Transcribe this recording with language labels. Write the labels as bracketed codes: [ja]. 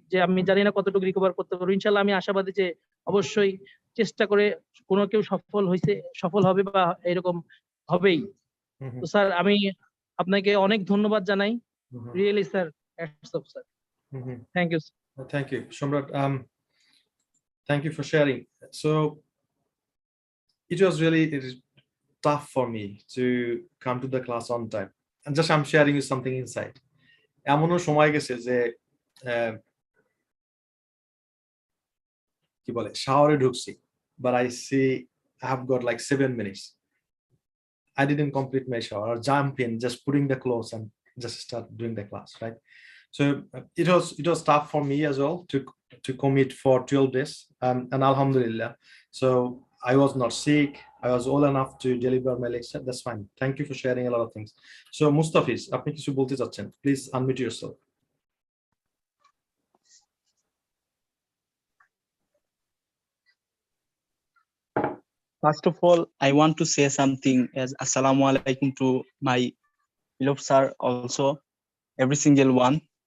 [bn] যে আমি জানি না কতটুকু রিকভার করতে পারবো, ইনশাল্লাহ আমি আশাবাদী যে অবশ্যই চেষ্টা করে কোনো কেউ সফল হবে বা এরকম হবেই। তো স্যার আমি আপনাকে অনেক ধন্যবাদ জানাই, [en] Really sir, hats off sir, thank you. Thank you, Shumrat. Thank you for sharing. So it was really tough for me to come to the class on time. And just I'm sharing you something inside. [bn] এমনও সময় গেছে যে কি বলে শাওয়ারে ঢুকছি, [en] but I see I have got like 7 minutes. I didn't complete my shower or jump in, just putting the clothes and just start doing the class, right? So it was tough for me as well to commit for 12 days, and alhamdulillah. So I was not sick. I was well enough to deliver my lecture. That's fine. Thank you for sharing a lot of things. [bn] So Mustafiz, আপনি কিছু বলতে চাচ্ছেন? [en] Please unmute yourself. First of all, I want to say something as Assalamu alaikum to my beloved sir, also every single one.